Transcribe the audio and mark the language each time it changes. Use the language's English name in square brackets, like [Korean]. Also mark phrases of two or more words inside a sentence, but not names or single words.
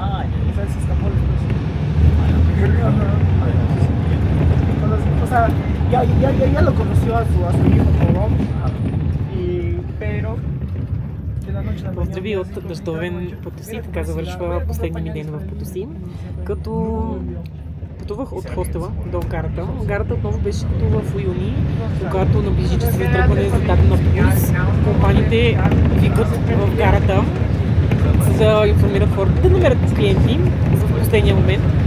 [Spanish] Entonces se escapó después. O sea, ya lo conoció a su hijo todo. Pero de la noche a la mañana. [Bulgarian] Поздрави от дъждовен Потоси, така завършва последния ми ден в Потоси, като пътувах от хостела до гарата. Гарата отново беше като в юни, когато наближи часа за тръгване за дата на автобус. Компаниите викат в гарата, за да информират хората да намерят клиенти в последния момент.